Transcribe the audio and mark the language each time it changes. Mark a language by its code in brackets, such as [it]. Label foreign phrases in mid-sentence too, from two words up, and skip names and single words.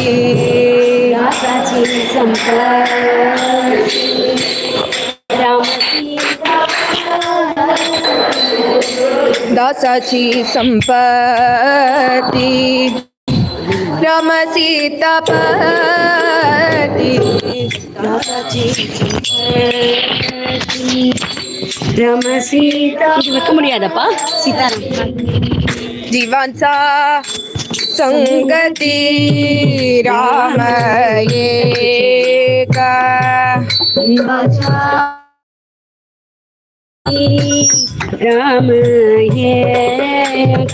[mr] दासाची संपत्ती राम दासाची संपत्ती राम सीतापती [ta] ரமசீதா இது வைக்க முடியாதப்பா சீதாராம் [mr] जीवांचा संगती राम एक राम एक